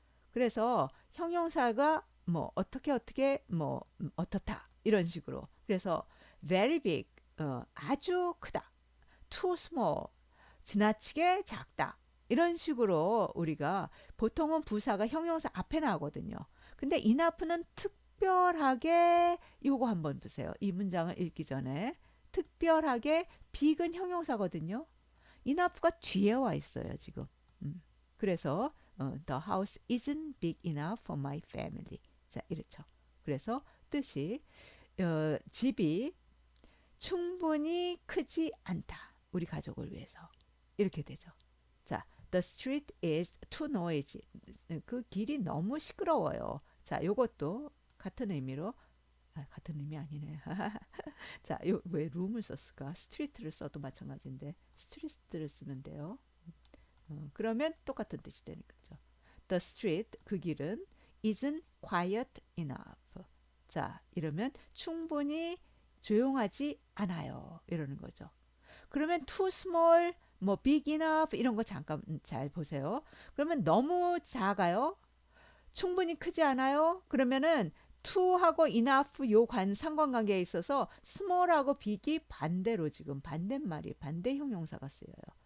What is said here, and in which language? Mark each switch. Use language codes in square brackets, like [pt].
[ko] 그래서 형용사가 뭐 어떻게 뭐 어떻다 이런 식으로 그래서 [en] very big [ko] 아주 크다 [en] too small [ko] 지나치게 작다 이런 식으로 우리가 보통은 부사가 형용사 앞에 나오거든요. 근데 enough는 특별하게 요거 한번 보세요. 이 문장을 읽기 전에 특별하게 big은 형용사거든요. enough가 뒤에 와 있어요 지금. 그래서 [en] the house isn't big enough for my family. [ko] 자 이렇죠. 그래서 뜻이 집이 충분히 크지 않다. 우리 가족을 위해서. 이렇게 되죠. 자, [en] the street is too noisy. [ko] 그 길이 너무 시끄러워요. 자, 요것도 같은 의미로 같은 의미 아니네. 자, 왜 룸을 썼을까? 스트리트를 써도 마찬가지인데 스트리트를 쓰면 돼요. 그러면 똑같은 뜻이 되는 거죠. [en] The street [ko] 그 길은 [en] isn't quiet enough. [ko] 자, 이러면 충분히 조용하지 않아요. 이러는 거죠. 그러면 [en] too small, [ko] 뭐 [en] big enough [ko] 이런 거 잠깐 잘 보세요. 그러면 너무 작아요. 충분히 크지 않아요. 그러면은 to하고 enough 요 상관관계에 있어서 small하고 big이 반대로 지금 반대말이 반대 형용사가 쓰여요.